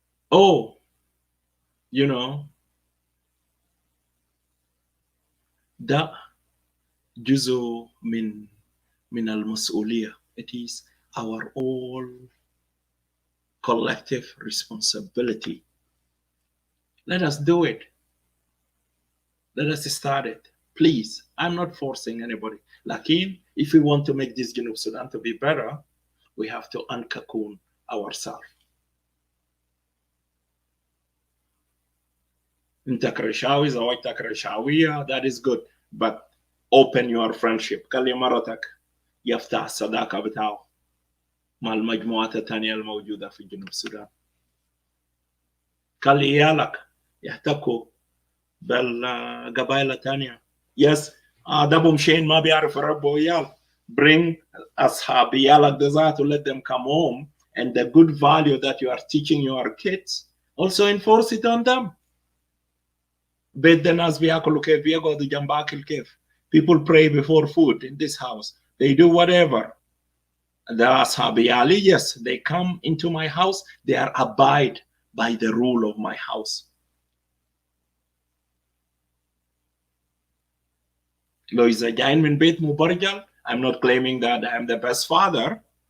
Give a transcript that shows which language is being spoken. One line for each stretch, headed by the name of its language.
English: Oh, you know,
Arabic: ده جزء من المسؤولية.
English: It is our all collective responsibility. Let us do it. Let us start it. Please, I'm not forcing anybody. Lakin, if we want to make this Junub Sudan to be better, we have to uncocoon ourselves.
Arabic: انت كرشاوي زوجتك كرشاوية,
English: that is good, but open your friendship.
Arabic: خلي مرتك يفتح الصداقة بتاعه مع المجموعات الثانية الموجودة في جنوب السودان. خلي عيالك يحتكوا بالقبائل الثانية. Yes, ده بمشين ما بيعرف يربوا عيال.
English: Bring
Arabic: أصحاب عيالك ذات,
English: to let them come home, and the good value that you are teaching your kids, also enforce it on them.
Arabic: بيت الناس بياكلوا كيف, بيقعدوا جنب أكل كيف.
English: People pray before food in this house. They do whatever. The
Arabic: أصحاب عيالي,
English: yes, they come into my house. They are abide by the rule of my house.
Arabic: لو إذا جايين من بيت مبرجل,
English: I'm not claiming that I am the best father.